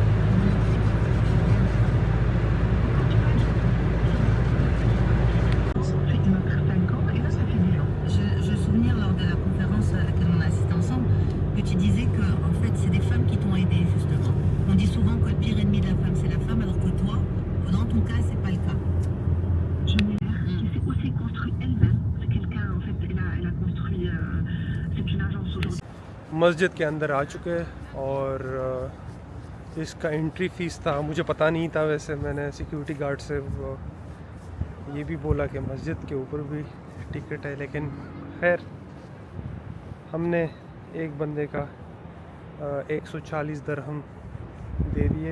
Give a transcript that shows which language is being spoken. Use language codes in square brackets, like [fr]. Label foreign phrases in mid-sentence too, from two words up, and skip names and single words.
[fr] Je souvenir lors de la conférence à laquelle on a assisté ensemble que tu disais que en fait c'est des femmes qui t'ont aidé justement. On dit souvent que le pire ennemi de la femme c'est la femme, alors que toi, dans ton cas, c'est pas le cas. Qui s'est aussi construit elle-même. C'est quelqu'un, en fait, elle a construit, c'est une agence aujourd'hui. [hi] मस्जिद के अंदर आ चुके हैं और इसका एंट्री फ़ीस था, मुझे पता नहीं था। वैसे मैंने सिक्योरिटी गार्ड से ये भी बोला कि मस्जिद के ऊपर भी टिकट है, लेकिन खैर हमने एक बंदे का 140 दिरहम दे दिए।